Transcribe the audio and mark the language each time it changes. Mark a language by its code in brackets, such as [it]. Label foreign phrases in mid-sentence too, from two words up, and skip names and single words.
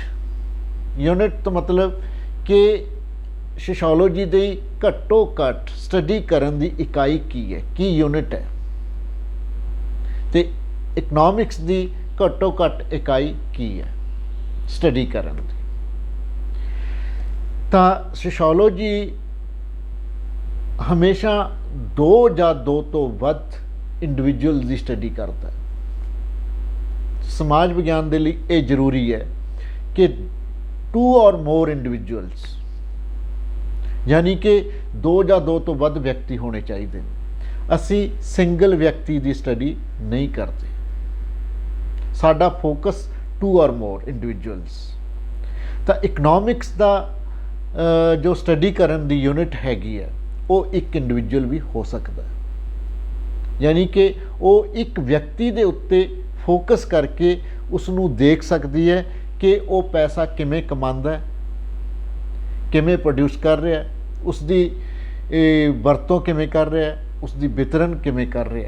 [pa] ਯੂਨਿਟ ਤੋਂ ਮਤਲਬ ਕਿ ਸੋਸ਼ੀਓਲੋਜੀ ਦੀ ਘੱਟੋ ਘੱਟ ਸਟੱਡੀ ਕਰਨ ਦੀ ਇਕਾਈ ਕੀ ਹੈ, ਕੀ ਯੂਨਿਟ ਹੈ, ਤੇ ਇਕਨੋਮਿਕਸ ਦੀ ਘੱਟੋ ਘੱਟ ਇਕਾਈ ਕੀ ਹੈ ਸਟੱਡੀ ਕਰਨ ਦੀ। ਤਾਂ ਸੋਸ਼ੀਓਲੋਜੀ ਹਮੇਸ਼ਾ ਦੋ ਜਾਂ ਦੋ ਤੋਂ ਵੱਧ ਇੰਡੀਵਿਜੂਅਲ ਦੀ ਸਟੱਡੀ ਕਰਦਾ ਹੈ। ਸਮਾਜ ਵਿਗਿਆਨ ਦੇ ਲਈ ਇਹ ਜ਼ਰੂਰੀ ਹੈ ਕਿ 2 [en] or more [pa] ਇੰਡੀਵਿਜੂਅਲਸ, ਯਾਨੀ ਕਿ 2 ਜਾਂ 2 ਤੋਂ ਵੱਧ ਵਿਅਕਤੀ ਹੋਣੇ ਚਾਹੀਦੇ ਨੇ। ਅਸੀਂ ਸਿੰਗਲ ਵਿਅਕਤੀ ਦੀ ਸਟੱਡੀ ਨਹੀਂ ਕਰਦੇ, ਸਾਡਾ ਫੋਕਸ 2 [en] or more [pa] ਇੰਡੀਵਿਜੂਅਲਸ। ਤਾਂ ਇਕਨੋਮਿਕਸ ਦਾ ਜੋ ਸਟੱਡੀ ਕਰਨ ਦੀ ਯੂਨਿਟ ਹੈਗੀ ਹੈ ਉਹ ਇੱਕ ਇੰਡੀਵਿਜੂਅਲ ਵੀ ਹੋ ਸਕਦਾ ਹੈ, ਯਾਨੀ ਕਿ ਉਹ ਇੱਕ ਵਿਅਕਤੀ ਦੇ ਉੱਤੇ ਫੋਕਸ ਕਰਕੇ ਉਸ ਨੂੰ ਦੇਖ ਸਕਦੀ ਹੈ ਕਿ ਉਹ ਪੈਸਾ ਕਿਵੇਂ ਕਮਾਉਂਦਾ ਹੈ, ਕਿਵੇਂ ਪ੍ਰੋਡਿਊਸ ਕਰ ਰਿਹਾ, ਉਸ ਦੀ ਇਹ ਵਰਤੋਂ ਕਿਵੇਂ ਕਰ ਰਿਹਾ, ਉਸ ਦੀ ਵਿਤਰਨ ਕਿਵੇਂ ਕਰ ਰਿਹਾ।